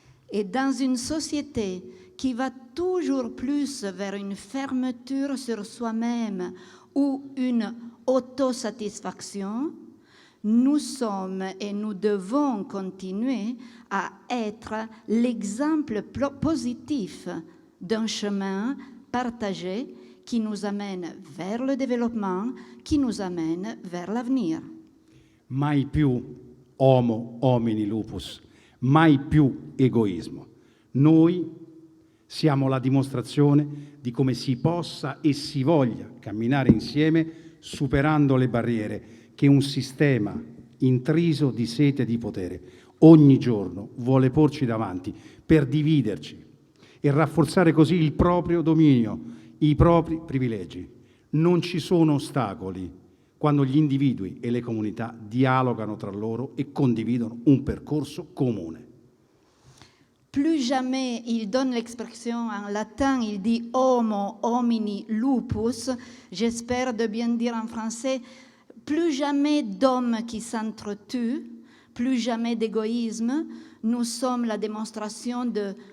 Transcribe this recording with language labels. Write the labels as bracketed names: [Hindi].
[French] Et dans une société qui va toujours plus vers une fermeture sur soi-même ou une autosatisfaction, nous sommes et nous devons continuer à être l'exemple positif d'un chemin partagé qui nous amène vers le développement, qui nous amène vers l'avenir. [Italian] Mai più [Latin] homo homini lupus, [Italian] mai più egoismo. Noi siamo la dimostrazione di come si possa e si voglia camminare insieme superando le barriere che un sistema intriso di sete di potere ogni giorno vuole porci davanti per dividerci e rafforzare così il proprio dominio, i propri privilegi. Non ci sono ostacoli quando gli individui e le comunità dialogano tra loro e condividono un percorso comune. [French] Plus jamais, il donne l'expression en latin, il dit [Latin] homo homini lupus, [French] j'espère de bien dire en français, plus jamais d'hommes qui s'entretuent, plus jamais d'égoïsme, nous sommes la démonstration de